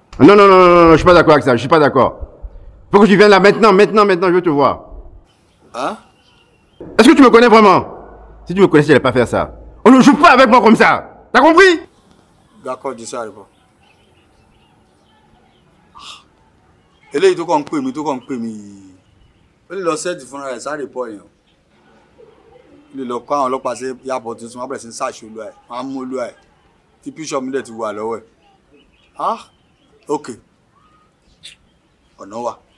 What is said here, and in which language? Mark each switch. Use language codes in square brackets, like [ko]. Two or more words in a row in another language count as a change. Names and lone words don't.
[fr] Non, non, non, non, non, non, je suis pas d'accord avec ça, je suis pas d'accord. Faut que tu viennes là maintenant, maintenant, maintenant, je veux te voir. Hein ? Est-ce que tu me connais vraiment ? Si tu me connaissais, tu n'allais pas faire ça. On ne joue pas avec moi comme ça. T'as compris ? D'accord, je suis à repos. [yo] Eléyìí tó kàn ń pè mí, tó kàn ń pè mí yìí. Ó lè lọ set fúnra ẹ̀, sáré pọ̀ yẹn. Ó lè lọ kó àwọn ọlọ́pàá sí airport tuntun, wọ́n á bẹ̀rẹ̀ sí ní search olúwa ẹ̀, wọ́n á mú olúwa ẹ̀. Tí picture mi dẹ̀ ti wà lọ́wọ́ ẹ̀. Ah, ok. Ọ̀nà wà.